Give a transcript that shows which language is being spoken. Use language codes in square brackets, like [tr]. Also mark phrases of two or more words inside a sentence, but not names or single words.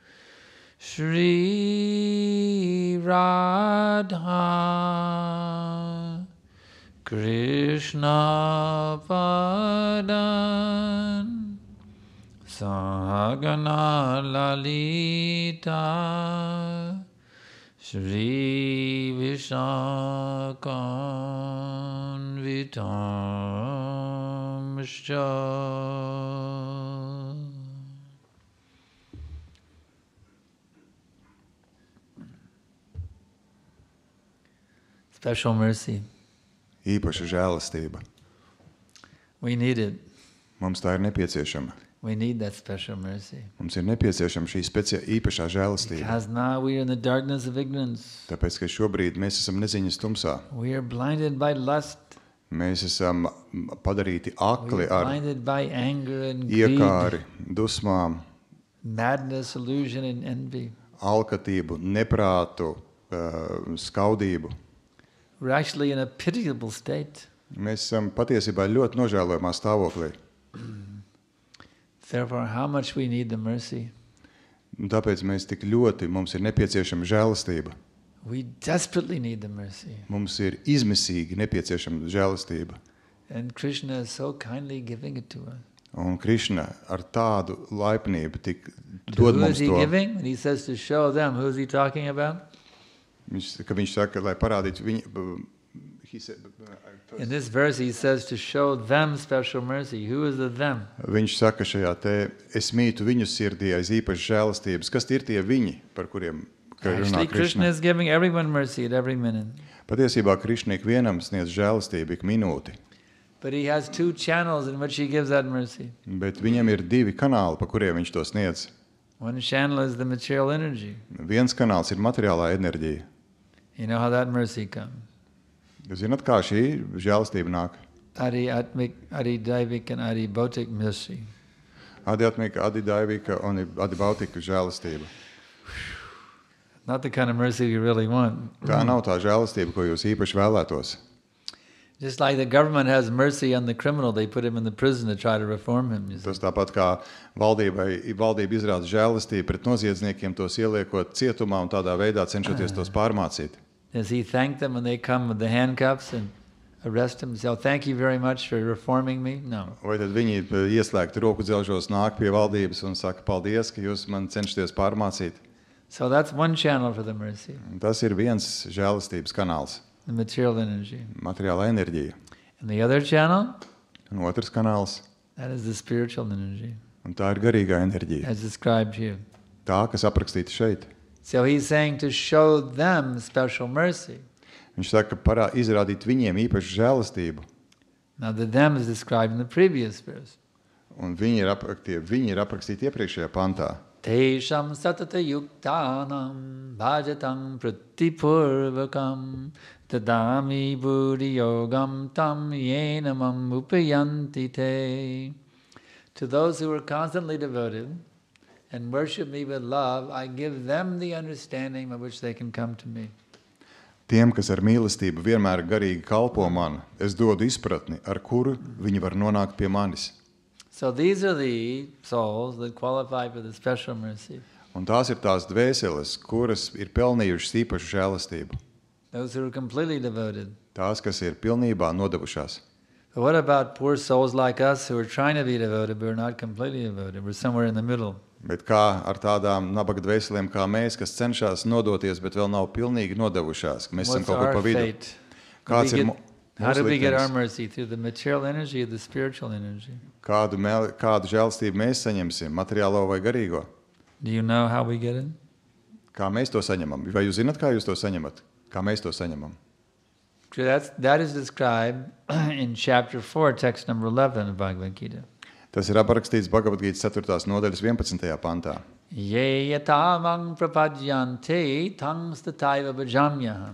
[sa] श्री राधा कृष्ण पादान् सहगण ललिता श्री विशाखान्वितांश्च. [en] Special mercy. [lv] Īpaša žēlastība. [en] We need it. [lv] Mums tā ir nepieciešama. [en] We need that special mercy. [lv] Mums ir nepieciešama šī īpašā žēlastība. [en] Because now we are in the darkness of ignorance. [lv] Tāpēc, ka šobrīd mēs esam neziņas tumsā. [en] We are blinded by lust. [lv] Mēs esam padarīti akli ar [en] blinded by anger and greed, [lv] iekāri, dusmām, [en] madness, illusion and envy. [lv] alkatību, neprātu, skaudību. [en] We're actually in a pitiable state. [lv] Mēs esam patiesībā ļoti nožēlojamā stāvoklī. [en] Therefore, how much we need the mercy. [lv] Un tāpēc mums ir nepieciešama žēlastība. [en] We desperately need the mercy. [lv] Mums ir izmisīgi nepieciešama žēlastība. [en] And Krishna is so kindly giving it to us. [lv] Un Krišna ar tādu laipnību tik dod [en] Who [lv] mums [en] is he [lv] to. [en] giving? When he says to show them, who is he talking about? [lv] Viņš saka, lai parādītu viņu. [en] In this verse he says to show them special mercy. Who is the them? [lv] Viņš saka šajā te, es mītu viņu sirdī aiz īpašas žēlastības. Kas ir tie viņi, par kuriem runā [en] Actually, Krishna [lv] Krišna? [en] is giving everyone mercy at every minute. [lv] Patiesībā Krišna ikvienam sniedz žēlastību ik minūti. [en] But he has two channels in which he gives that mercy. [lv] Bet viņam ir divi kanāli, pa kuriem viņš to sniedz. [en] One channel is the material energy. [lv] Viens kanāls ir materiālā enerģija. [en] You know how that mercy comes. [lv] Jūs zināt, kā šī žēlastība nāk? [en] Adi Atmik, Adi Daivik and Adi Bautik mercy. [lv] Adiatmika, adidaivika un adibautika žēlastība. [en] Not the kind of mercy we really want. [lv] Tā nav tā žēlastība, ko jūs īpaši vēlētos. [en] Just like the government has mercy on the criminal, they put him in the prison to try to reform him. You see. [lv] Tas tāpat kā valdība izrāda žēlastību pret noziedzniekiem, tos ieliekot cietumā un tādā veidā cenšoties tos pārmācīt. [en] Does he thank them when they come with the handcuffs and arrest him? Say, oh, thank you very much for reforming me? No. [lv] Vai tad viņi ieslēgti roku dzelžos nāk pie valdības un saka, paldies, ka jūs man cenšaties pārmācīt? [en] So that's one channel for the mercy, [lv] Tas ir viens žēlastības kanāls, [en] the material energy. [lv] materiāla enerģija. [en] And the other channel, [lv] Un otrs kanāls, [en] that is the spiritual energy, [lv] un tā ir garīgā enerģija. [en] as described here. [lv] Tā, kas aprakstīta šeit. [en] So he's saying to show them special mercy. [lv] Viņš saka, izrādīt viņiem īpašu žēlastību. [en] Now the them is described in the previous verse. [lv] Un viņi ir aprakstīti iepriekšējā pantā. [sa] तेषां सतत युक्तानां भजतां प्रीतिपूर्वकम् ददामि बुद्धि योगं तं येन माम् उपयान्ति ते. [en] To those who are constantly devoted and worship me with love, I give them the understanding by which they can come to me. [lv] Tiem, kas ar mīlestību vienmēr garīgi kalpo man, es dodu izpratni, ar kuru viņi var nonākt pie manis. [en] So these are the souls that qualify for the special mercy. [lv] Un tās ir tās dvēseles, kuras ir pelnījušas īpašu žēlastību. [en] Those who are completely devoted. [lv] Tās, kas ir pilnībā nodevušās. [en] But what about poor souls like us who are trying to be devoted but are not completely devoted? We're somewhere in the middle. [lv] Bet kā ar tādām nabaga dvēselēm kā mēs, kas cenšas nodoties, bet vēl nav pilnīgi nodevušās? Mēs esam kaut kur pa vidu. Kāds ir [en] How do we get our [lv] mūsu liktenis? [en] mercy? Through the material energy or the spiritual energy? [lv] Kādu žēlastību mēs saņemsim, materiālo vai garīgo? [en] Do you know how we get it? [lv] Kā mēs to saņemam? Vai jūs zināt, kā jūs to saņemat? Kā mēs to saņemam? [en] That is described in chapter 4, text number 11 of Bhagavad Gita. [lv] Tas ir aprakstīts Bhagavad Gītas 4. nodaļas 11. pantā. [sa] ये यथा मां प्रपद्यन्ते तांस् तथैव भजाम्यहम्.